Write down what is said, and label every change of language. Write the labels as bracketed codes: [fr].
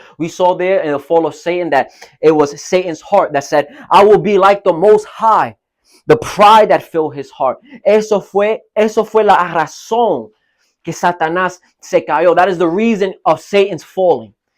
[en] We saw there in the fall of Satan that it was Satan's heart that said, I will be like the Most High. The pride that filled his heart. [es] Eso fue la razón que Satanás se cayó. [en] That is the reason of Satan's falling.